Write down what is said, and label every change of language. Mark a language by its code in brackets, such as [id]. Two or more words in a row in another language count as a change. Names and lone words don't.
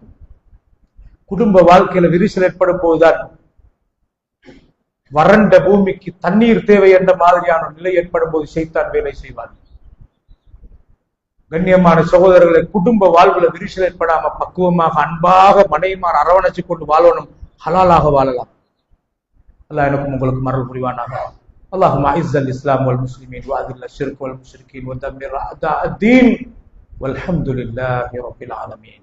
[ta] குடும்ப வாழ்க்கையில விரிசல் ஏற்படும் போதுதான் வறண்ட பூமிக்கு தண்ணீர் தேவை என்ற மாதிரியான நிலை ஏற்படும் போது ஷைத்தான் வேலை செய்வார். கண்ணியமான சகோதரர்களை, குடும்ப வாழ்வுல விரிசல் ஏற்படாம பக்குவமாக அன்பாக மனைவிமார் அரவணைச்சு கொண்டு வாழணும், ஹலாலாக வாழலாம். அல்லாஹ் எனக்கும் உங்களுக்கு மரல் புரிவானாக. [ar] اللهم اعز الاسلام والمسلمين واذل الشرك والمشركين ودمر اعداء الدين والحمد لله رب العالمين.